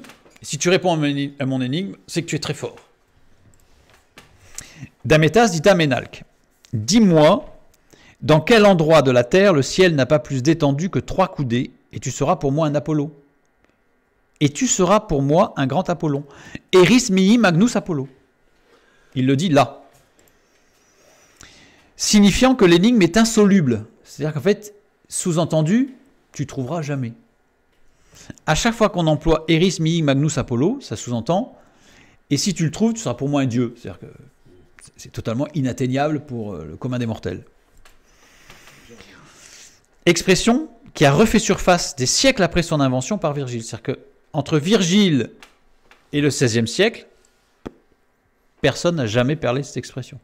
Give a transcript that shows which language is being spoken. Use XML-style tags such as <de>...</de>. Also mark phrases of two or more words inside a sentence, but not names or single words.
<fr>Si tu réponds à mon énigme, c'est que tu es très fort. Damétas dit à Ménalque, « Dis-moi, dans quel endroit de la terre le ciel n'a pas plus d'étendue que 3 coudées, et tu seras pour moi un Apollo. Et tu seras pour moi un grand Apollon.</fr> <la>Eris mihi magnus Apollo.</la> <fr>» Il le dit là. Signifiant que l'énigme est insoluble. C'est-à-dire qu'en fait, sous-entendu, tu trouveras jamais. À chaque fois qu'on emploie</fr> <la>Eris mihi magnus Apollo,</la> <fr>ça sous-entend, et si tu le trouves, tu seras pour moi un dieu. C'est-à-dire que c'est totalement inatteignable pour le commun des mortels. Expression qui a refait surface des siècles après son invention par Virgile. C'est-à-dire qu'entre Virgile et le XVIe siècle, personne n'a jamais parlé de cette expression.</fr>